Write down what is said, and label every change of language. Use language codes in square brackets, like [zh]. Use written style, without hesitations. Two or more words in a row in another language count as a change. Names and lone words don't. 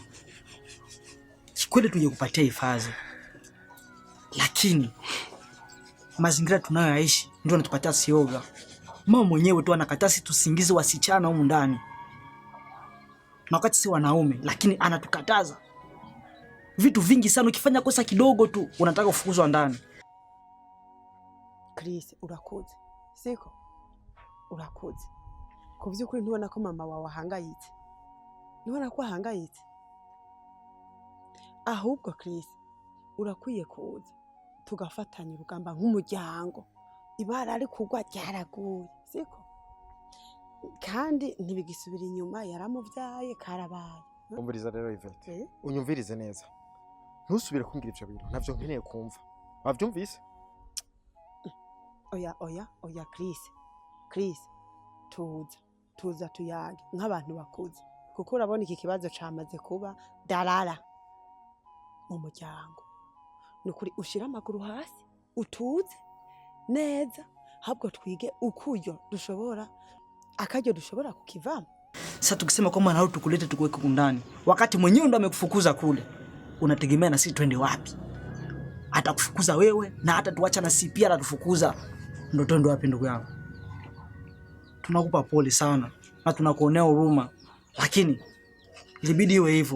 [sw] Kikweli tuje kupatia hifadhi. Lakini mazingira tunayoishi ndio anatupatia sioga. Mama mwenyewe tu anakataa sisi tusingize wasichana humu ndani. Na wakati si wanaume, lakini anatukataza. Vitu vingi sana, ukifanya kosa kidogo tu unataka kufukuzwa ndani. [rn] Chris, urakuze. Siko? Urakuze. Ku by'ukuri ntubona ko mama wawe ahangayitse? Ntubona ko ahangayitse? Ahubwo Chris, urakwiye kuza tugafatanya urugamba nk'umuryango. Ibara ari kugwa ryaraguye, siko? Kandi ntibigisubira inyuma, yaramuvyaye karabaye. Umbiriza rero Yvette, unyumvirize neza. Ntusubire kumbwira ivyo bintu, navyo nkeneye kumva. Wavyumvise? Oya Chris, tuza tuyage nk'abantu bakuze. Kuko urabona iki kibazo camaze kuba darara mu muryango. Nukuri ushira amaguru hasi, utuze neza, habwo twige ukuyo dushobora akaryo dushobora kukivamo. [sw] Sasa tukisema kwamba na tukulete tukuweke kundani, wakati mwenyewe ndo amekufukuza kule, unategemea na sisi twende wapi? Atakufukuza wewe na hata tuacha na sisi pia atatufukuza. Ndo twende wapi ndugu yangu? Tunakupa pole sana na tunakuonea huruma, lakini ilibidi iwe hivyo.